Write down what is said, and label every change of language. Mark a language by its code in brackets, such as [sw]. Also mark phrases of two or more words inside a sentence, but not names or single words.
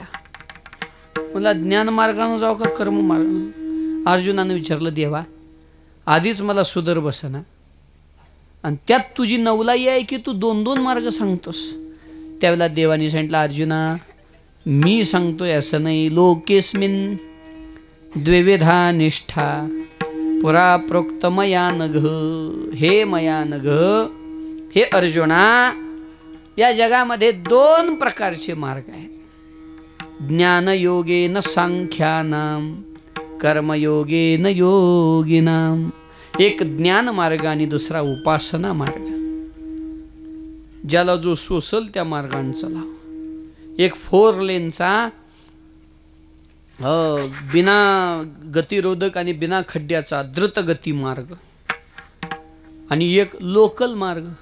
[mr] मला ज्ञानमार्गानं जाऊ का कर्ममार्ग? अर्जुनानं विचारलं देवा आधीच मला सुधर बसना आणि त्यात तुझी नवलाई आहे की तू 2-2 मार्ग सांगतोस. त्यावेळेला देवाने सांगितलं अर्जुना मी सांगतोय असं नाही, [sa] लोकेस्मिन द्विविधा निष्ठा पुरा प्रोक्त मया नघ. हे मया नघ, [mr] हे अर्जुना या जगामध्ये 2 प्रकारचे मार्ग आहेत. [sa] ज्ञानयोगेन सांख्यानाम कर्मयोगेन योगिनाम. [mr] एक ज्ञान मार्ग आणि दुसरा उपासना मार्ग. ज्याला जो सोसल त्या मार्गाने चालाव. एक 4 लेनचा बिना गतिरोधक आणि बिना खड्ड्याचा द्रुत गती मार्ग आणि एक लोकल मार्ग.